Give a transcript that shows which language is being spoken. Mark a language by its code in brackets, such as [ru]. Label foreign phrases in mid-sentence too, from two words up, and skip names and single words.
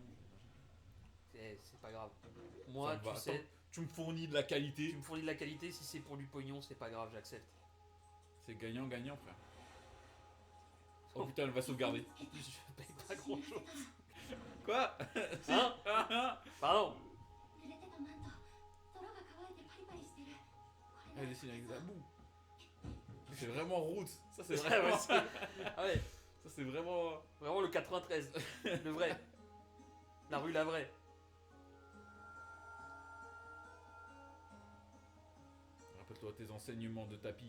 [fr] C'est pas grave. Moi, Ça me va. tu sais, Attends, tu me fournis de la qualité. tu me fournis de la qualité, si c'est pour du pognon, c'est pas grave, j'accepte. C'est gagnant-gagnant, frère. Oh putain, elle va sauvegarder. En plus, je paye pas grand chose. Quoi? Si. Hein? Ah, ah. Pardon. [ja] 濡れてたマント泥が乾いてパリパリしてるこれ [fr] Elle dessine avec la boue. C'est vraiment route. Ça, c'est Ah ouais, vraiment. ah ouais, Ça, c'est vraiment. vraiment le 93, le vrai. La rue la vraie. Rappelle-toi tes enseignements de tapis.